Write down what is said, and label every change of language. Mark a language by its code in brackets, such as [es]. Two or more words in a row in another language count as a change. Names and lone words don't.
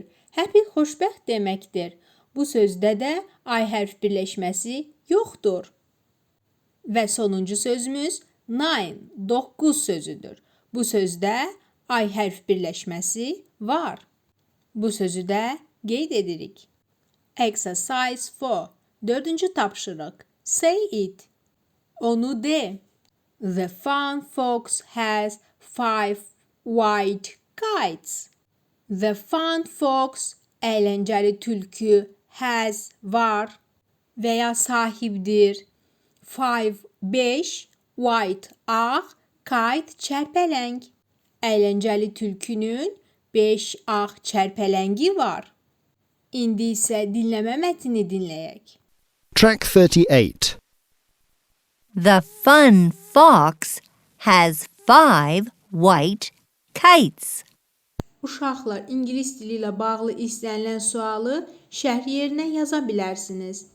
[az] Happy xoşbəxt deməkdir. Bu sözdə də I hərf birləşməsi yoxdur. Və sonuncu sözümüz 9 sözüdür. Bu sözdə I hərf birləşməsi var. Bu sözü də qeyd edirik. Exercise 4. 4-cü tapşırıq. [en] Say it. [az] Onu de. [en] The fun fox has 5 white kites. The fun fox, [az] əyləncəli tülkü, has, var və ya sahibdir. 5 white, ağ, kite, çərpələng. Əyləncəli tülkünün 5 ağ çərpələngi var. İndi isə dinləmə mətnini dinləyək. [en] Track 38. The fun fox has 5 white kites. [az] Uşaqlar, ingilis dili ilə bağlı istənilən sualı şərh yerinə yaza bilərsiniz.